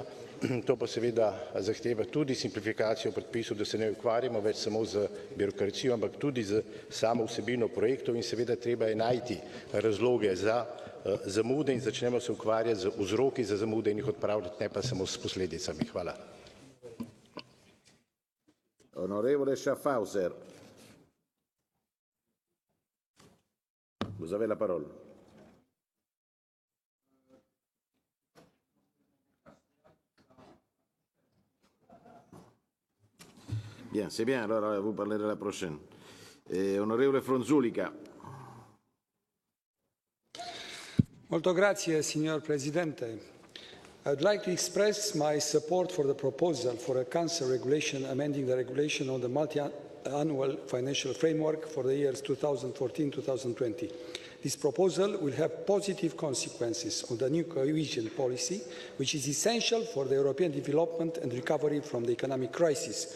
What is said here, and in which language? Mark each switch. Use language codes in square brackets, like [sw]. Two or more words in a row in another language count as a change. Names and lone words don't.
[sl] To pa seveda zahteva tudi simplifikacijo predpisov, da se ne ukvarjamo več samo z birokracijo, ampak tudi z samo vsebino projektov in seveda treba je najti razloge za zamude in začnemo se ukvarjati z vzroki za zamude in jih odpravljati, ne pa samo s posledicami. Hvala. [it] Onorevole Schaffhauser. [fr] Vous avez la parole. Bien, c'est bien, alors vous parlerez la prochaine. [it] Onorevole Fronzulica. Molto grazie, signor Presidente. [en] I would like to express my support for the proposal for a Council regulation amending the regulation on the multi-annual financial framework for the years 2014-2020. This proposal will have positive consequences on the new cohesion policy, which is essential for the European development and recovery from the economic crisis.